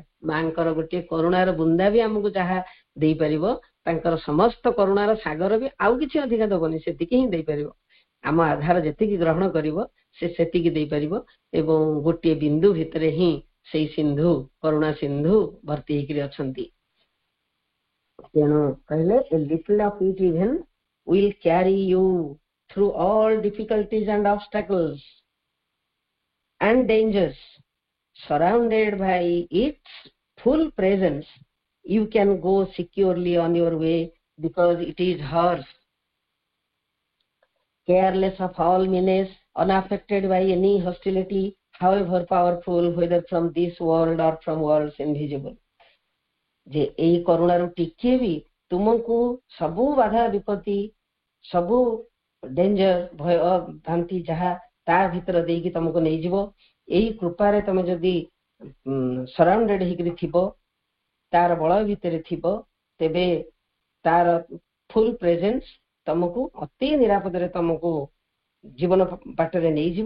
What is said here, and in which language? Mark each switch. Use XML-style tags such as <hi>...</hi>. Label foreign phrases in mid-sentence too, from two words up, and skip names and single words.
<or>ମାଙ୍କର ଗୋଟିଏ କରୁଣାର ବୁନ୍ଦା ବି ଆମକୁ ଯାହା ଦେଇପାରିବ, ତାଙ୍କର ସମସ୍ତ କରୁଣାର ସାଗର ବି ଆଉ କିଛି ଅଧିକା ଦବନି, ସେତିକି ହିଁ ଦେଇପାରିବ। ଆମ ଆଧାର ଯେତିକି ଗ୍ରହଣ କରିବ ସେ ସେତିକି ଦେଇପାରିବ, ଏବଂ ଗୋଟିଏ ବିନ୍ଦୁ ଭିତରେ ହିଁ ସେଇ ସିନ୍ଧୁ, କରୁଣା ସିନ୍ଧୁ ଭର୍ତ୍ତି ହେଇକିରି ଅଛନ୍ତି। ତେଣୁ କହିଲେ</or> <en>a little of it even will carry you through all difficulties and obstacles and dangers. Surrounded by its full presence, you can go securely on your way because it is hers. Careless of all menace, unaffected by any hostility, however powerful, whether from this world or from worlds invisible.</en> <or>ଯେ ଏଇ କରୁଣାରୁ ଟିକେ ବି ତୁମକୁ ସବୁ ବାଧା ବିପତ୍ତି, ସବୁ ଡେଞ୍ଜର, ଭୟ ଭ୍ରାନ୍ତି ଯାହା ତା ଭିତରେ ଦେଇକି ତମକୁ ନେଇଯିବ। ଏଇ କୃପାରେ ତମେ ଯଦି ସରାଉଣ୍ଡେଡ ହେଇକିରି ଥିବ, ତାର ବଳ ଭିତରେ ଥିବ, ତେବେ ତାର</or> <en>full presence</en> <or>ତମକୁ ଅତି ନିରାପଦରେ ତମକୁ ଜୀବନ ବାଟରେ ନେଇଯିବ।</or>